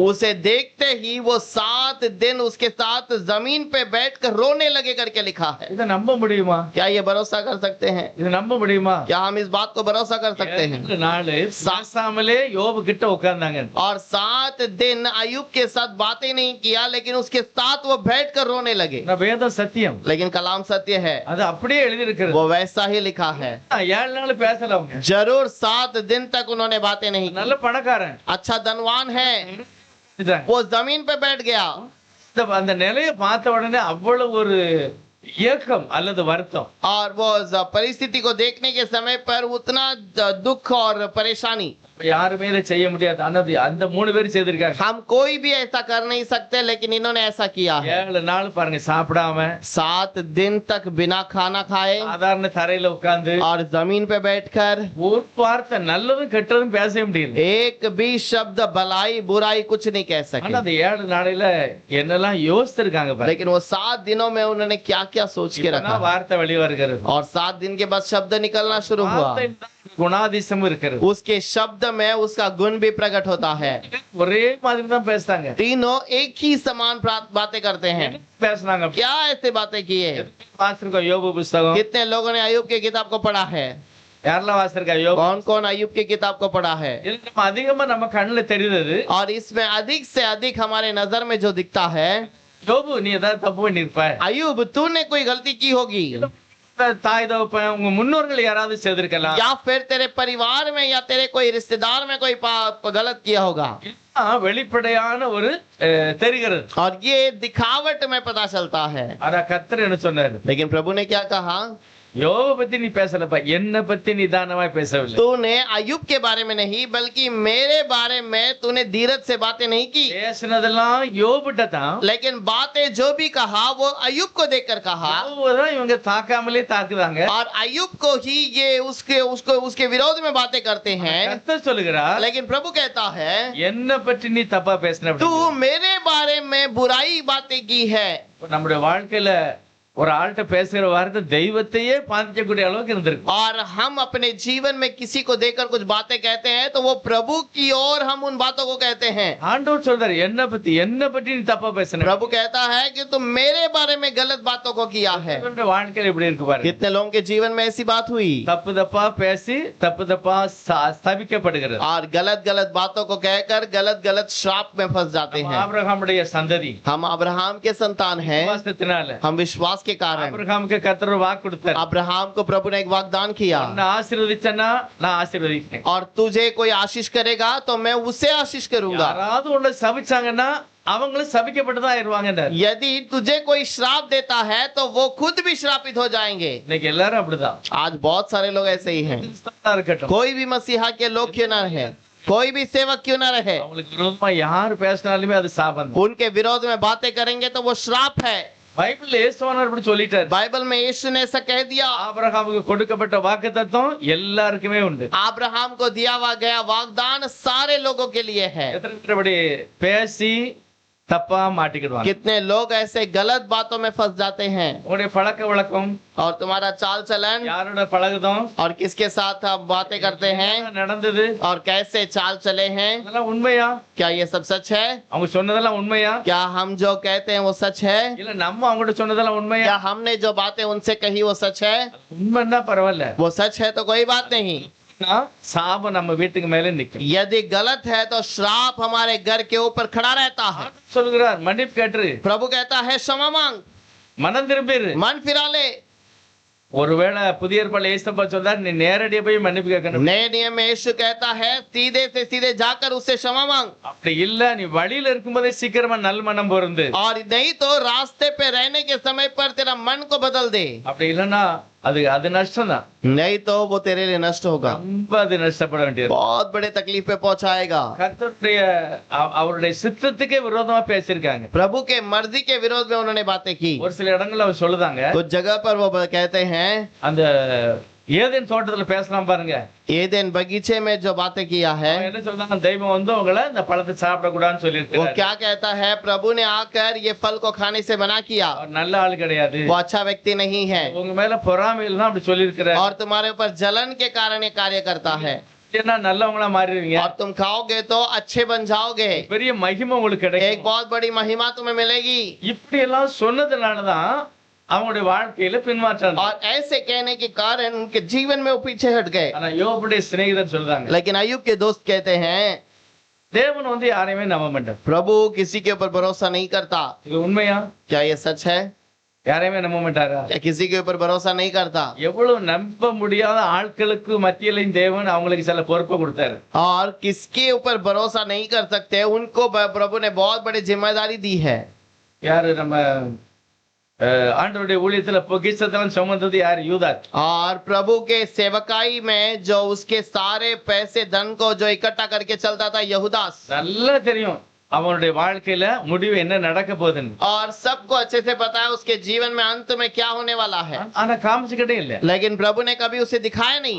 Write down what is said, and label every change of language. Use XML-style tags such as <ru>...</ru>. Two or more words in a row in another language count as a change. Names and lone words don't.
<hi>उसे देखते ही वो 7 दिन उसके साथ जमीन पे बैठकर रोने लगे करके लिखा है.</hi> <ta>இதை நம்ப முடியுமா?</ta> <hi>क्या ये भरोसा कर सकते हैं?</hi> <ta>இதை நம்ப முடியுமா?</ta> <hi>क्या हम इस बात को भरोसा कर सकते हैं?</hi> <ta>7 நாள் சாசாமலே யோபு கிட்ட உட்கார்ந்தாங்க.</ta> <hi>और 7 दिन अय्यूब के साथ बातें नहीं किया, लेकिन उसके साथ वो बैठकर रोने लगे.</hi> <ta>நான் வேதம் சத்தியம்,</ta> <hi>लेकिन कलाम सत्य है,</hi> <ta>அது அப்படியே எழுதி இருக்கிறது.</ta> <hi>वो वैसा ही लिखा है.</hi> <ta>7 நாள் பேசல அவங்க.</ta> <hi>जरूर 7 दिन तक उन्होंने बातें नहीं की.</hi> <ta>நல்ல பணக்காரன்,</ta> <hi>अच्छा धनवान है, वो जमीन पे बैठ गया.</hi> <ta>அந்த நிலையை பார்த்த உடனே அவ்வளவு ஒரு ஏக்கம் அல்லது வருத்தம்.</ta> <hi>और वो परिस्थिति को देखने के समय पर उतना दुख और परेशानी.</hi> <ta>யாருமே இதை செய்ய முடியாது, ஆனா அந்த 3 பேர் செய்திருக்காங்க.</ta> <hi>हम कोई भी ऐसा कर नहीं सकते, लेकिन इन्होंने ऐसा किया है.</hi> <ta>7 நாள் பாருங்க சாப்பிடாம</ta> <hi>7 दिन तक बिना खाना खाए</hi> <ta>சாதாரண தரையில உட்கார்ந்து</ta> <hi>और जमीन पे बैठकर</hi> <ta>ஒரு வார்த்தை நல்லதும் கெட்டதும் பேசவே முடியல.</ta> <hi>एक भी शब्द भलाई बुराई कुछ नहीं कह</hi> <ta>ஆனா</ta> <hi>सके.</hi> <ta>அந்த 7 நாளையில என்னெல்லாம் யோசிச்சிருக்காங்க பாருங்க.</ta> <hi>लेकिन वो 7 दिनों में उन्होंने क्या क्या सोच के</hi> <ta>இப்பதான்</ta> <hi>रखा.</hi> <ta>வார்த்தை வெளிய வருகிறது.</ta> <hi>और 7 दिन के बाद शब्द निकलना शुरू हुआ.</hi> <ta>வார்த்தை குணாதிசயம் இருக்கிறது.</ta> <hi>उसके शब्द में उसका गुण भी प्रकट होता है.</hi> <ta>ஒரே மாதிரி தான் பேசுறாங்க.</ta> <hi>तीनों एक ही समान बातें करते हैं.</hi> <ta>பேசுனாங்க.</ta> <hi>क्या ऐसे बातें किए?</hi> <ta>வாசிருக்கோம் யோபு புத்தகம்.</ta> <hi>कितने लोगों ने अय्यूब की किताब को पढ़ा है?</hi> <ta>யாரெல்லாம் வாசிருக்கா யோபு?</ta> <hi>कौन कौन अय्यूब की किताब को पढ़ा है?</hi> <ta>இதுல நம்ம அதிகமா நம்ம கண்ணுல தெரியுது.</ta> <hi>और इसमें अधिक से अधिक हमारे नजर में जो दिखता है,</hi> <ta>யோபு நீ ஏதாவது தப்பு பண்ணிருப்ப,</ta> <hi>अय्यूब तूने कोई गलती की होगी,</hi> <ta>தாய் தகப்பன் உங்க முன்னோர்கள் யாராவது செய்திருக்கலாம்,</ta> <hi>या फिर तेरे परिवार में या तेरे कोई रिश्तेदार में कोई गलत किया होगा.</hi> <ta>வெளிப்படையான ஒரு தெரிகிறது.</ta> <hi>और ये दिखावट में पता चलता है.</hi> <ta>ஆனா கர்த்தர் என்ன சொன்னாரு?</ta> <hi>लेकिन प्रभु ने क्या कहा?</hi> <ta>யோப பத்தி நீ பேசலப்பா, என்ன பத்தி நிதானமாய் பேசவில்லை.</ta> <hi>तूने अयुब के बारे में नहीं बल्कि मेरे बारे में तूने धीरज से बातें नहीं की,</hi> <ta>பேசினதெல்லாம் யோபிட்ட தான்.</ta> <hi>लेकिन बातें जो भी कहा वो अयुब को देखकर कहा,</hi> <ta>யோபுதான் இவங்க தாக்காமலே தாக்குதாங்க.</ta> <hi>और अयुब को ही ये उसके विरोध में बातें करते हैं।</hi> <ta>கர்த்தர் சொல்லுகிறார்,</ta> <hi>लेकिन प्रभु कहता है</hi> <ta>என்ன பற்றி நீ தப்பா பேசின</ta> <hi>तू</hi> <ta>அப்படின்னு.</ta> <hi>मेरे बारे में बुराई बातें की है।</hi> <ta>இப்ப நம்முடைய வாழ்க்கையில ஒரு ஆள்கிட்ட பேசுகிற வார்த்தை தெய்வத்தையே பாதிக்கக்கூடிய அளவுக்கு இருந்திருக்கு.</ta> <hi>और हम अपने जीवन में किसी को देखकर कुछ बातें कहते हैं तो वो प्रभु की ओर हम उन बातों को कहते हैं।</hi> <ta>ஆண்டவர் சொல்றாரு, என்ன பத்தி நீ தப்பா பேசுன.</ta> <hi>प्रभु कहता है कि तुम मेरे बारे में गलत बातों को किया है।</hi> <ta>நம்முடைய வாழ்க்கையில இப்படி இருக்கு பாருங்க.</ta> <hi>कितने लोगों के जीवन में ऐसी बात हुई,</hi> <ta>தப்பு தப்பா பேசி தப்பு தப்பா ஸ்தாபிக்கப்படுகிறது.</ta> <hi>और गलत गलत बातों को कहकर गलत गलत श्राप में फंस जाते हैं।</hi> <ta>ஆபிரகாமுடைய சந்ததி,</ta> <hi>हम अब्राहम के संतान हैं,</hi> <ta>விசுவாசத்தினால</ta> <hi>हम विश्वास के कारण</hi> <ta>ஆபிரகாமுக்கு கர்த்தர் ஒரு வாக்கு கொடுத்தார்.</ta> <hi>अब्राहम को प्रभु ने एक वाग्दान किया,</hi> <ta>உன்னை ஆசீர்வதிச்சேன்னா நான் ஆசீர்வதிக்கிறேன்.</ta> <hi>और तुझे कोई आशीष करेगा तो मैं उसे आशीष करूंगा,</hi> <ta>யாராவது உன்னை சபிச்சாங்கன்னா அவங்களும் சபிக்கப்பட்டுதான் ஆயிருவாங்க.</ta> <hi>यदि तुझे कोई श्राप देता है तो वो खुद भी श्रापित हो जाएंगे।</hi> <ta>இன்னைக்கு எல்லாரும் அப்படிதான்.</ta> <hi>आज बहुत सारे लोग ऐसे ही हैं,</hi> <ta>கிறிஸ்தவனா இருக்கட்டும்,</ta> <hi>कोई भी मसीहा के लोग क्यों ना रहे, कोई भी सेवक क्यों ना रहे,</hi> <ta>அவங்களுக்கு விரோதமா யார் பேசினாலுமே அது சாபம்.</ta> <hi>उनके विरोध में बातें करेंगे तो वो श्राप है।</hi> <ta>பைபிள்ல இயேசுவானவர் இப்படி சொல்லிட்டார்.</ta> <hi>बाइबल में यीशु ने ऐसा कह दिया,</hi> <ta>ஆபிரகாமுக்கு கொடுக்கப்பட்ட வாக்குத்தத்தம் எல்லாருக்குமே உண்டு.</ta> <hi>अब्राहम को दिया हुआ गया वाग्दान सारे लोगों के लिए है।</hi> <ta>எத்தனை பேர் அப்படி பேசி தப்பா மாட்டிக்கிடுவாங்க.</ta> <hi>कितने लोग ऐसे गलत बातों में फंस जाते हैं।</hi> <ta>உங்களுடைய பழக்க வழக்கம்,</ta> <hi>और तुम्हारा चाल चलन</hi> <ta>யாரோட பழகுதோம்,</ta> <hi>और किसके साथ आप बातें करते हैं</hi> <ta>என்ன நடந்தது,</ta> <hi>और कैसे चाल चले हैं,</hi> <ta>அதெல்லாம் உண்மையா?</ta> <hi>क्या ये सब सच है?</hi> <ta>அவங்க சொன்னதெல்லாம் உண்மையா?</ta> <hi>क्या हम जो कहते हैं वो सच है?</hi> <ta>இல்ல நம்ம அவங்ககிட்ட சொன்னதெல்லாம் உண்மையா?</ta> <hi>क्या हमने जो बातें उनसे कही वो सच है?</hi> <ta>உண்மைன்னா பரவாயில்ல.</ta> <hi>वो सच है तो कोई बात नहीं।</hi> <ta>சாபம் நம்ம வீட்டுக்கு மேல நிக்கும்.</ta> <hi>यदि गलत है तो श्राप हमारे घर के ऊपर खड़ा रहता है।</hi> <ta>சொல்லுகிறார், மன்னிப்பு கேட்டு</ta> <hi>प्रभु कहता है क्षमा मांग,</hi> <ta>மனம் திரும்பிரு.</ta> <hi>मन फिरा ले।</hi> <ta>ஒருவேளை புதிய ஏற்பாடுல இயேசுப்பா சொல்றார், நீ நேரடியா போய் மன்னிப்பு கேட்கணும்.</ta> <hi>नए नियम में यीशु कहता है सीधे से सीधे जाकर उससे क्षमा मांग,</hi> <ta>அப்படி இல்ல, நீ வழியில இருக்கும்போதே சீக்கிரமா நல் மனம் பொருந்து.</ta> <hi>और नहीं तो रास्ते पे रहने के समय पर तेरा मन को बदल दे।</hi> <ta>அப்படி இல்லன்னா அது நஷ்டம் தான்.</ta> <hi>नहीं तो वो तेरे लिए नष्ट होगा,</hi> <ta>ரொம்ப அது நஷ்டப்பட வேண்டியது.</ta> <hi>बहुत बड़े तकलीफ पे पहुंचाएगा।</hi> <ta>கர்த்தருடைய அவருடைய சித்தத்துக்கே விரோதமா பேசியிருக்காங்க.</ta> <hi>प्रभु के मर्जी के विरोध में उन्होंने बातें की।</hi> <ta>ஒரு சில இடங்கள்ல அவர் சொல்லுதாங்க,</ta> <hi>कुछ जगह पर वो कहते हैं,</hi> <ta>அந்த ஏதேன் தோட்டத்துல பேசலாம் பாருங்க.</ta> <hi>एदेन बगीचे में जो बातें किया है,</hi> <ta>அவன் என்ன சொல்றாங்க, தெய்வம் வந்து உங்களை இந்த பழத்தை சாப்பிடக்கூடாதுன்னு</ta> <hi>वो</hi> <ta>சொல்லியிருக்காரு.</ta> <hi>क्या कहता है, प्रभु ने आकर ये फल को खाने से मना किया,</hi> <ta>அவர் நல்ல ஆள் கிடையாது,</ta> <hi>वो अच्छा व्यक्ति नहीं है,</hi> <ta>உங்க மேல பொறாமையில தான் அப்படி சொல்லியிருக்கிறார்.</ta> <hi>और तुम्हारे ऊपर जलन के कारण ये कार्य करता है,</hi> <ta>ஏன்னா நல்லவங்களா மாறிடுவீங்க,</ta> <hi>और तुम खाओगे तो अच्छे बन जाओगे,</hi> <ta>பெரிய மகிமை உங்களுக்கு</ta> <hi>एक</hi> <ta>கிடைக்கும்.</ta> <hi>बहुत बड़ी महिमा तुम्हें मिलेगी।</hi> <ta>இப்படி எல்லாம் சொன்னதுனாலதான் அவங்களுடைய வாழ்க்கையில பின்மாற்றம்.</ta> <hi>और ऐसे कहने के कारण उनके जीवन में वो पीछे हट गए।</hi> <ta>ஆனா யோபுடைய சிநேகிதர் சொல்றாங்க,</ta> <hi>लेकिन अयुब के दोस्त कहते हैं,</hi> <ta>தேவன் வந்து யாரையுமே நம்ப மாட்டார்.</ta> <hi>प्रभु किसी के ऊपर भरोसा नहीं करता।</hi> <ta>இது உண்மையா?</ta> <hi>क्या ये सच है?</hi> <ta>யாரையுமே நம்ப மாட்டாரா?</ta> <hi>क्या किसी के ऊपर भरोसा नहीं करता?</hi> <ta>எவ்வளவு நம்ப முடியாத ஆட்களுக்கு மத்தியிலையும் தேவன் அவங்களுக்கு சில பொறுப்பை கொடுத்தாரு.</ta> <hi>और किसके ऊपर भरोसा नहीं कर सकते उनको प्रभु ने बहुत बड़ी जिम्मेदारी दी है।</hi> <ta>யாரு நம்ம ஆண்டவருடைய ஊழியத்துல பொக்கிஷத்தெல்லாம் சுமந்தது யார்? யூதாஸ்.</ta> <hi>और प्रभु के सेवकाई में जो उसके सारे पैसे धन को जो इकट्ठा करके चलता था, यहूदास।</hi> <ta>நல்லா தெரியும் அவனுடைய வாழ்க்கையில முடிவு என்ன நடக்க போகுதுன்னு.</ta> <hi>और सबको अच्छे से पता है उसके जीवन में अंत में क्या होने वाला है,</hi> <ta>ஆனா காமிச்சுக்கிட்டே இல்ல.</ta> <hi>लेकिन प्रभु ने कभी उसे दिखाया नहीं।</hi>